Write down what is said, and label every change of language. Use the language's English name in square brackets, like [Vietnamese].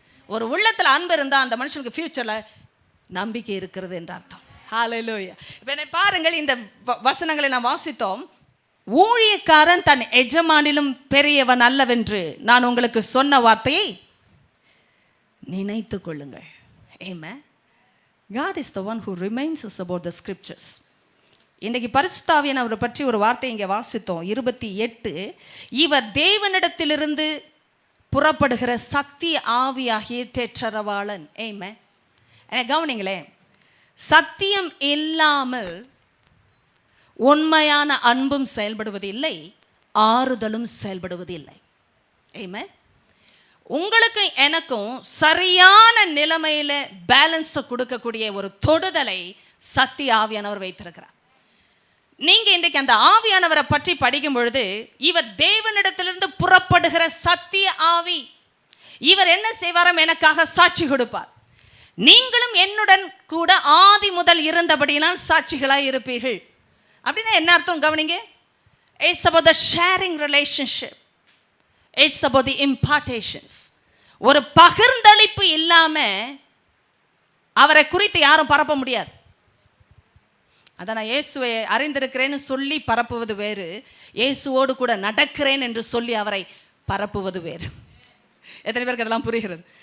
[Tamil] ஒரு உள்ளத்தில் அன்பு இருந்தால் அந்த மனுஷனுக்கு ஃபியூச்சர்ல நம்பிக்கை இருக்கிறது என்ற அர்த்தம். ஹல்லேலூயா. இப்ப பாருங்கள், இந்த வசனங்களை நாம் வாசித்தோம். ஊழியக்காரன் தன் எஜமானிலும் பெரியவன் அல்லவென்று நான் உங்களுக்கு சொன்ன வார்த்தையை நினைத்து கொள்ளுங்கள். ஆமென். [English] God is the one who reminds us about the scriptures. [Tamil] இன்றைக்கு பரிசுத்த ஆவியானவரை பற்றி ஒரு வார்த்தை இங்கே வாசித்தோம். 28, இவர் தேவனிடத்திலிருந்து புறப்படுகிற சக்தி ஆவியாகிய தேற்றரவாளன். ஆமென். கவனிங்களேன், சத்தியம் இல்லாமல் உண்மையான அன்பும் செயல்படுவது இல்லை, ஆறுதலும் செயல்படுவது இல்லை. ஆமென். உங்களுக்கு எனக்கும் சரியான நிலைமையில பேலன்ஸை கொடுக்கக்கூடிய ஒரு தொடுதலை சத்திய ஆவியானவர் வைத்திருக்கிறார். நீங்க இன்றைக்கு அந்த ஆவியானவரை பற்றி படிக்கும் பொழுது, இவர் தேவனிடத்திலிருந்து புறப்படுகிற சத்திய ஆவி. இவர் என்ன செய்வாராம்? எனக்காக சாட்சி கொடுப்பார். நீங்களும் என்னுடன் கூட ஆதி முதல் இருந்தபடியினால் சாட்சிகளாய் இருப்பீர்கள். அப்படின்னா என்ன அர்த்தம் கவனிங்க? [English] It's about the sharing relationship. It's about the impartations. [Tamil] ஒரு பகிர்ந்தளிப்பு இல்லாம அவரை குறித்து யாரும் பரப்ப முடியாது. அதான் நான் இயேசுவை அறிந்திருக்கிறேன்னு சொல்லி பரப்புவது வேறு, இயேசுவோடு கூட நடக்கிறேன் என்று சொல்லி அவரை பரப்புவது வேறு. எத்தனை பேருக்கு அதெல்லாம் புரிகிறது?